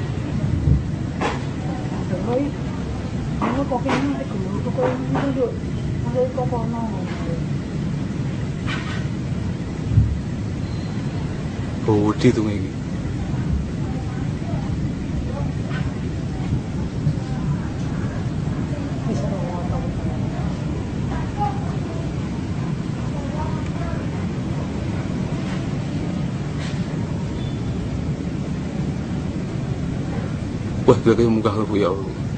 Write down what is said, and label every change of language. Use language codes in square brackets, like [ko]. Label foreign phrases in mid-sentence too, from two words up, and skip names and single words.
[vi] Rồi, nó có cái này cũng có cái được, nó có nó. [id] Oh, di tuh ini. Bisa ngomong. Wah, berarti muka Bu ya Allah.